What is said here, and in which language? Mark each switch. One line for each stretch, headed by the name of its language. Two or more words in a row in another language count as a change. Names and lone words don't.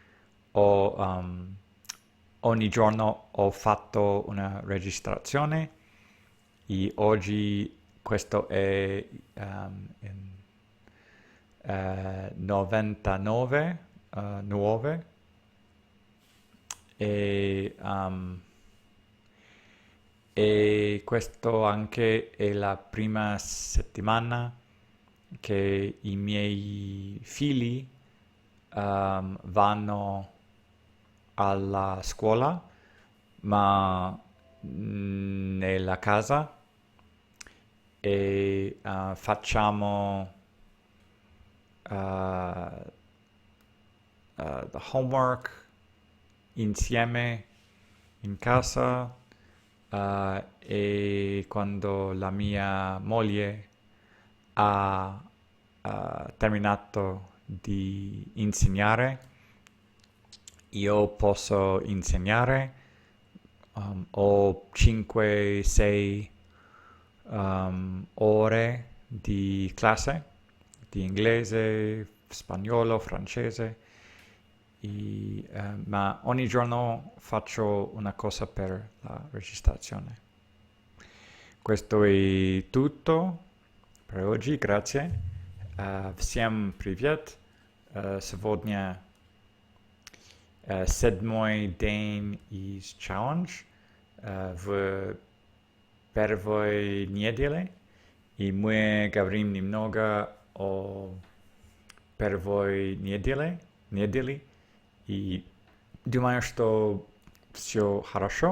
Italian: Ogni giorno ho fatto una registrazione e oggi questo è 99 nuove e questo anche è la prima settimana che i miei figli vanno alla scuola, ma nella casa e facciamo
English: the homework
Italian: insieme in casa e quando la mia moglie ha terminato di insegnare io posso insegnare, ho 5-6 ore di classe di inglese, spagnolo, francese ma ogni giorno faccio una cosa per la registrazione. Questo è tutto per oggi, grazie.
Russian: Всем привет. Сегодня седьмой день из challenge в первой неделе, и мы говорим немного о первой неделе, и думаю, что все хорошо.